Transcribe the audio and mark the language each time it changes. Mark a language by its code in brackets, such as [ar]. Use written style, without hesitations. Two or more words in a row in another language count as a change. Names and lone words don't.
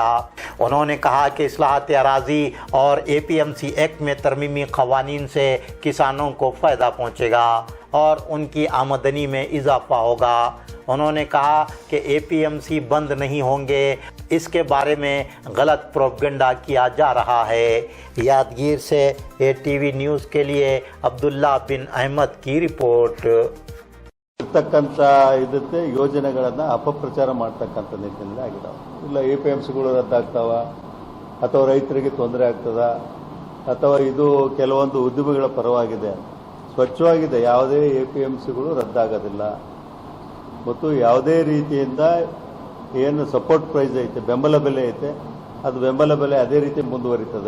[ur] انہوں نے کہا کہ اصلاحات اراضی اور اے پی ایم سی ایکٹ میں ترمیمی قوانین سے کسانوں کو فائدہ پہنچے گا اور ان کی آمدنی میں اضافہ ہوگا. انہوں نے کہا کہ اے پی ایم سی بند نہیں ہوں گے، اس کے بارے میں غلط پروپیگنڈا کیا جا رہا ہے. یادگیر سے اے ٹی وی نیوز کے لیے عبداللہ بن احمد کی رپورٹ. [kn] ಇರ್ತಕ್ಕಂಥ ಇದಕ್ಕೆ ಯೋಜನೆಗಳನ್ನು ಅಪಪ್ರಚಾರ ಮಾಡ್ತಕ್ಕಂಥ ನಿಟ್ಟಿನಲ್ಲಿ ಆಗಿದಾವೆ. ಇಲ್ಲ ಎಪಿಎಂಸಿಗಳು ರದ್ದಾಗ್ತಾವ ಅಥವಾ ರೈತರಿಗೆ ತೊಂದರೆ ಆಗ್ತದ ಅಥವಾ ಇದು ಕೆಲವೊಂದು ಉದ್ಯಮಿಗಳ ಪರವಾಗಿದೆ. ಸ್ವಚ್ಛವಾಗಿದೆ, ಯಾವುದೇ ಎಪಿಎಂಸಿಗಳು ರದ್ದಾಗೋದಿಲ್ಲ ಮತ್ತು ಯಾವುದೇ ರೀತಿಯಿಂದ ಏನು [en] support price [kn] ಐತೆ, ಬೆಂಬಲ ಬೆಲೆ ಐತೆ, ಅದು ಬೆಂಬಲ ಬೆಲೆ ಅದೇ ರೀತಿ ಮುಂದುವರಿತದೆ.